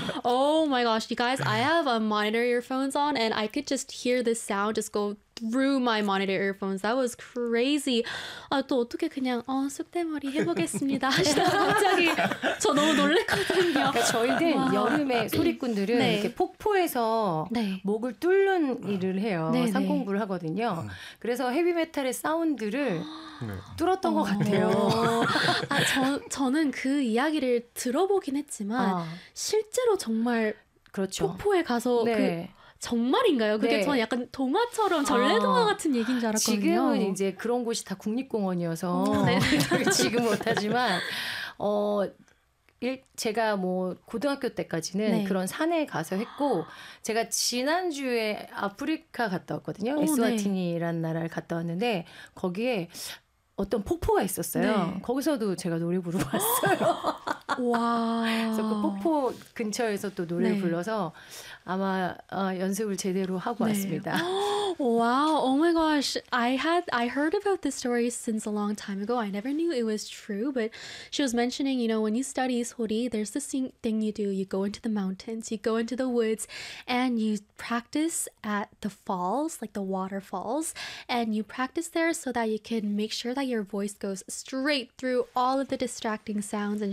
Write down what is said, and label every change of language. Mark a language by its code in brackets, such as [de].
[en] Oh my gosh, you guys, I have a monitor earphones on and I could just hear the sound just go through my monitor earphones. That was crazy. [ko] 아, 또 어떻게 그냥 어, 쑥대머리 해보겠습니다 하시다가 갑자기 저 너무 놀랬거든요. 저희는 와. 여름에 소리꾼들은 네. 이렇게 폭포에서 네. 목을 뚫는 일을 해요. 네, 상공부를 네. 하거든요. 그래서 헤비메탈의 사운드를 뚫었던 것 같아요. 아, 저는 그 이야기를 들어보긴 했지만 아. 실제로 정말 그렇죠. 폭포에 가서 네. 그 정말인가요? 그게 네. 저는 약간 동화처럼 전래동화 아, 같은 얘기인 줄 알았거든요. 지금은 이제 그런 곳이 다 국립공원이어서 지금 못하지만 어, 제가 뭐 고등학교 때까지는 네. 그런 산에 가서 했고 제가 지난주에 아프리카 갔다 왔거든요. 에스와티니라는 네. 나라를 갔다 왔는데 거기에 어떤 폭포가 있었어요. 네. 거기서도 제가 노래 부르고 왔어요. 와. 그래서 그 폭포 근처에서 또 노래 네. 불러서 아마 어, 연습을 제대로 하고 네. 왔습니다. [en] 와, oh my gosh. I heard about this story since a long time ago. I never knew it was true, but she was mentioning, you know, when you study 소리, there's this thing you do. You go into the mountains, you go into the woods, and you practice at the falls, like the waterfalls, and you practice there so that you can make sure that your voice goes straight through all of the distracting sounds.